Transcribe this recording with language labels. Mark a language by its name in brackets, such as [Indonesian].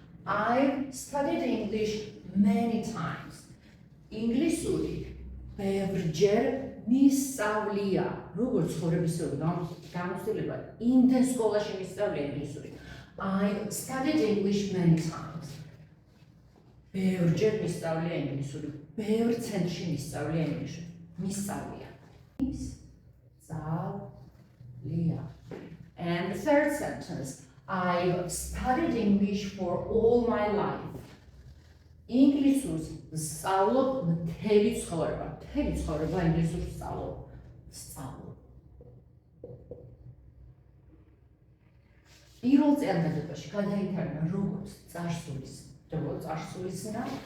[English] I've studied English many times. [Georgian] ინგლისური ბევრჯერ მისწავლია. როგორც ცხოვრებისეული გამოცდილება, იმდენ სკოლაში მისწავლია ინგლისური. [English] I've studied English many times. [Georgian] ბევრჯერ მისწავლია ინგლისური. ბევრ ცენტრში მისწავლია ინგლისური. მისწავლია. მისწავლია. [English] And the third sentence. I've studied English for all my life. [Georgian] ინგლისურს ვსწავლობ მთელი ცხოვრება. მთელი ცხოვრება ინგლისურს ვსწავლობ. პირველ წელთაღრიცხვაში გადაითარგმნა როგორც წარსულის დრო, წარსულის ზნა.